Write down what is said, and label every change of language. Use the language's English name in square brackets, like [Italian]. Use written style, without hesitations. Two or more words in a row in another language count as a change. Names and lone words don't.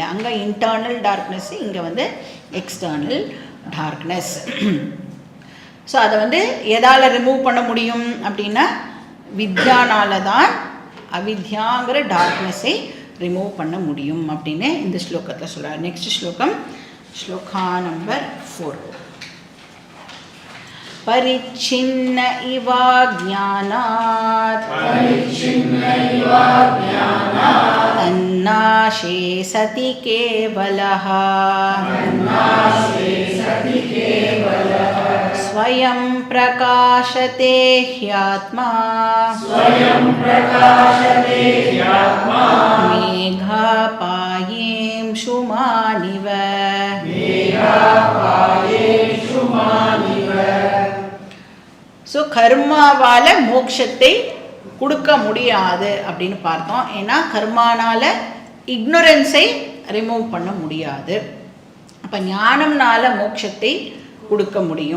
[Tamil] அங்கே [English] internal darkness, [Tamil] இங்கே வந்து [English] external darkness. [Tamil] ஸோ அதை வந்து எதால் ரிமூவ் பண்ண முடியும் அப்படின்னா வித்யானால தான் அவித்யாங்கிற டார்க்னஸை ரிமூவ் பண்ண முடியும் அப்படின்னு இந்த ஸ்லோகத்தில் சொல்கிறார். நெக்ஸ்ட் ஸ்லோகம், ஸ்லோகா நம்பர் 4. [Sanskrit] परिच्छिन्न इवा ज्ञानात् तन्नाशे सति केवलः स्वयं प्रकाशते ह्यात्मा मेघापायेंशुमानिव. [Tamil] ஸோ கர்மாவால் மோட்சத்தை கொடுக்க முடியாது அப்படின்னு பார்த்தோம். ஏன்னா கர்மானால் இக்னோரன்ஸை ரிமூவ் பண்ண முடியாது. அப்போ ஞானம்னால மோட்சத்தை கொடுக்க முடியும்.